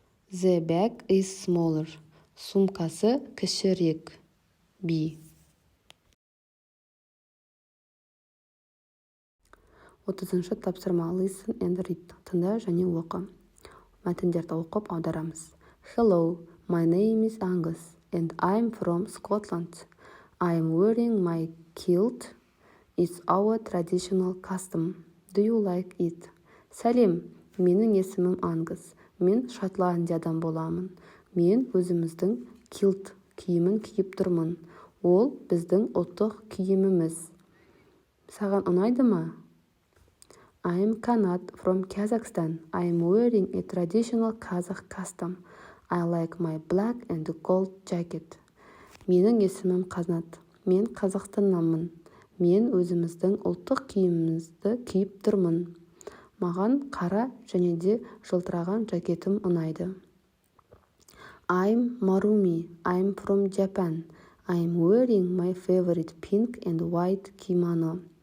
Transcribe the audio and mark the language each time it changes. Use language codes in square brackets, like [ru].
[en] The bag is smaller. [kk] Сумкасы кішірек. [en] B. [kk] 30-шы тапсырма. [en] Listen and read. [kk] Тыңда және оқы. Мәтіндерді оқып аударамыз. [en] Hello, my name is Angus and I'm from Scotland. I'm wearing my kilt. It's our traditional custom. Do you like it? [kk] Сәлем, менің есімім Ангус. Мен Шотландиядан боламын. Мен өзіміздің килт киімін киіп тұрмын. Ол біздің ұлттық киіміміз. Саған ұнайды ма? [en] I'm Kanat from Kazakhstan. I'm wearing a traditional Kazakh custom. I like my black and gold jacket. [kk] Менің есімім Қанат. Мен Қазақстаннанмын. Мен өзіміздің ұлттық киімімізді киіп тұрмын. Маған қара және де жылтыраған жакетім ұнайды. [en] I'm Marumi. I'm from Japan. I'm wearing my favorite pink and white kimono.